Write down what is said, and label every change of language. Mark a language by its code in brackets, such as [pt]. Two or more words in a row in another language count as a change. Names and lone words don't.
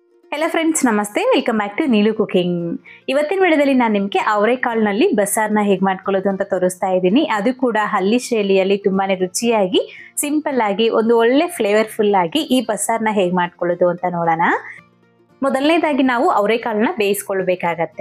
[en] Hello friends नमस्ते Welcome back to नीलू कुकिंग। [kn] ಇವತ್ತಿನ ವಿಡಿಯೋದಲ್ಲಿ ನಾನು ನಿಮಗೆ ಅವರೆಕಾಳಿನಲ್ಲಿ ಬಸ್ಸಾರ್ನ ಹೇಗೆ ಮಾಡ್ಕೊಳ್ಳೋದು ಅಂತ ತೋರಿಸ್ತಾ ಇದ್ದೀನಿ। ಅದು ಕೂಡ ಹಳ್ಳಿ ಶೈಲಿಯಲ್ಲಿ ತುಂಬಾನೇ ರುಚಿಯಾಗಿ ಸಿಂಪಲ್ ಆಗಿ ಒಂದು ಒಳ್ಳೆ ಫ್ಲೇವರ್ಫುಲ್ ಆಗಿ ಈ ಬಸ್ಸಾರ್ನ ಹೇಗೆ ಮಾಡ್ಕೊಳ್ಳೋದು ಅಂತ ನೋಡೋಣ। ಮೊದಲನೇದಾಗಿ ನಾವು ಅವರೆಕಾಳನ್ನ ಬೇಯಿಸಿಕೊಳ್ಳಬೇಕಾಗುತ್ತೆ।